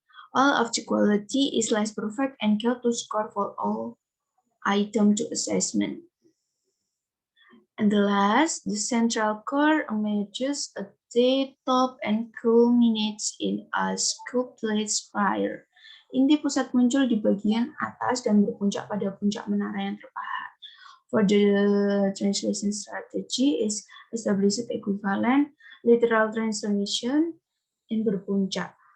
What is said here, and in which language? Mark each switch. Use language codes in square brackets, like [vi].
[en] All of the quality is less perfect and fail to score for all item to assessment. And the last, the central core emerges at the top and culminates in a sculpted spire. [id] Inti pusat muncul di bagian atas dan berpuncak pada puncak menara yang terpahat. [en] For the translation strategy is established equivalent literal translation in berpuncak.